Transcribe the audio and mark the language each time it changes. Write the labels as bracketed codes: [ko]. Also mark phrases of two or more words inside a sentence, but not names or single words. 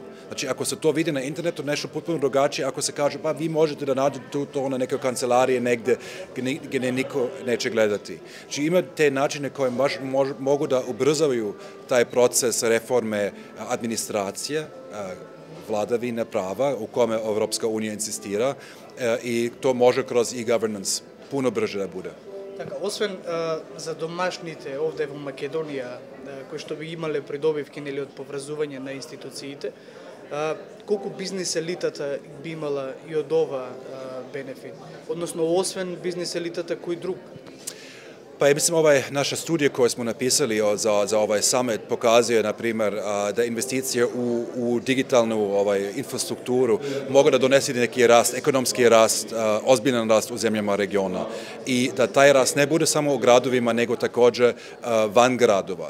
[sr] Znači, ako se to vidi na internetu, nešto potpuno drugačije, ako se kaže, pa vi možete da nađete to na nekoj kancelarije negde gdje niko neće gledati. Znači, ima te načine koje baš mogu da ubrzavaju taj proces reforme administracije, vladavine prava, u kome Evropska unija insistira i to može kroz e-governance puno brže da bude. [mk] Така, освен за домашните овде во Македонија, кои што би имале придобивки нели од поврзување на институциите, колку бизнис елитата би имала и од ова бенефит? Односно, освен бизнис елитата, кој друг? [sr] Pa ja mislim, naša studija koju smo napisali za ovaj summit pokazuje, na primjer, da investicije u digitalnu infrastrukturu mogu da donesi neki rast, ekonomski rast, ozbiljan rast u zemljama regiona i da taj rast ne bude samo u gradovima, nego također van gradova.